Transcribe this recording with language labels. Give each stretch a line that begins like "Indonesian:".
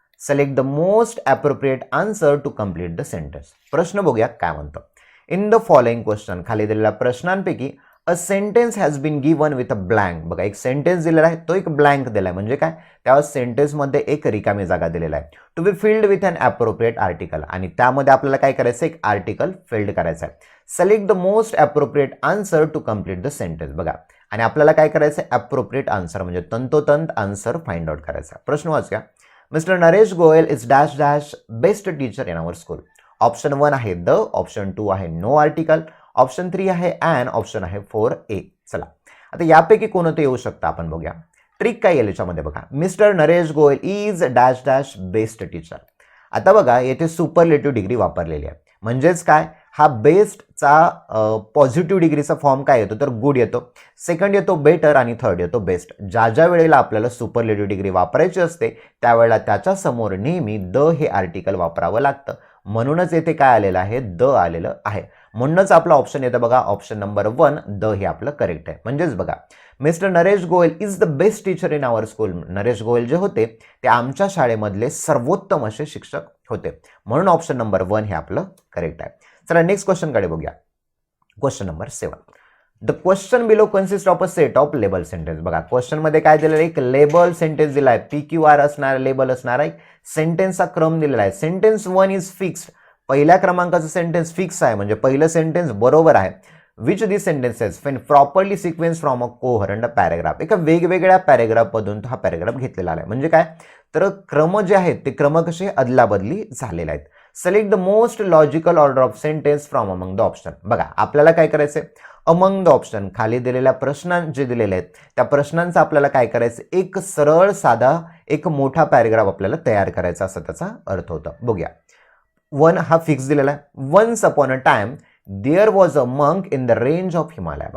English: Select the most appropriate answer to complete the sentence.
Marathi: प्रश्न बघूया काय म्हणतो.
English: in the following question,
Marathi: खाली दिलेल्या प्रश्नांपैकी
English: A sentence has been given with a blank.
Marathi: बघा, एक सेंटेन्स दिलेला आहे, तो एक ब्लँक दिला आहे, म्हणजे काय, त्या सेंटेन्समध्ये एक रिकामी जागा दिलेला आहे.
English: to be filled with an appropriate article,
Marathi: आणि त्यामध्ये आपल्याला काय करायचं, एक आर्टिकल फिल्ड करायचं आहे.
English: Select the most appropriate answer to complete the sentence.
Marathi: बघा, आणि आपल्याला काय करायचं आहे, ॲप्रोप्रिएट आन्सर म्हणजे तंतोतंत आन्सर फाइंड आउट करायचा. प्रश्न वाचूया.
English: Mister Naresh Goyal is dash dash best teacher in our school.
Marathi: Option 1 आहे द, ऑप्शन 2 आहे नो आर्टिकल, ऑप्शन 3 आहे अँड, ऑप्शन आहे 4A. चला, आता यापैकी कोणतं येऊ शकतं आपण बघूया. ट्रिक काय येईल याच्यामध्ये बघा.
English: Mister Naresh Goyal is dash dash best teacher.
Marathi: आता बघा, येथे सुपरलेटिव्ह डिग्री वापरलेली आहे, म्हणजेच काय, हा बेस्टचा पॉझिटिव्ह डिग्रीचा फॉर्म काय येतो, तर गुड येतो, सेकंड येतो बेटर आणि थर्ड येतो बेस्ट. ज्या ज्या वेळेला आपल्याला सुपरलेटिव्ह डिग्री वापरायची असते त्यावेळेला त्याच्या समोर नेहमी द हे आर्टिकल वापरावं लागतं. म्हणूनच येथे काय आलेलं आहे, द आलेलं आहे. म्हणूनच आपला ऑप्शन येतं बघा, ऑप्शन नंबर 1 द हे आपलं करेक्ट आहे. म्हणजेच बघा,
English: Mister Naresh Goyal is the best teacher in our school.
Marathi: Naresh Goyal जे होते ते आमच्या शाळेमधले सर्वोत्तम असे शिक्षक होते, म्हणून ऑप्शन नंबर 1 हे आपलं करेक्ट आहे. चला नेक्स्ट क्वेश्चनकडे बघूया.
English: Question number 7. The question below consist of a set of label sentence.
Marathi: बघा, क्वेश्चन मध्ये काय दिलेलं आहे, एक लेबल सेंटेन्स दिला आहे, PQR असणार लेबल असणार आहे, सेंटेन्सचा क्रम दिलेला आहे.
English: sentence 1 is fixed,
Marathi: पहिल्या क्रमांकाचं सेंटेन्स फिक्स आहे, म्हणजे पहिलं सेंटेन्स बरोबर आहे.
English: Which this sentences when properly sequence from a coherent paragraph.
Marathi: एका वेगवेगळ्या पॅरेग्राफमधून हा पॅरेग्राफ घेतलेला आहे. म्हणजे काय, तर क्रम जे आहेत ते क्रम कसे अदलाबदली झालेले आहेत.
English: Select the most logical order of sentence from among the option.
Marathi: बघा, आपल्याला काय करायचंय,
English: among the option,
Marathi: खाली दिलेल्या प्रश्नां जे दिलेले आहेत त्या प्रश्नांचा आपल्याला काय करायचं, एक सरळ साधा एक मोठा पॅरेग्राफ आपल्याला तयार करायचा, असं त्याचा अर्थ होता. बघूया. 1 हा फिक्स दिलेला आहे.
English: Once upon a time there was a monk in the range of Himalaya.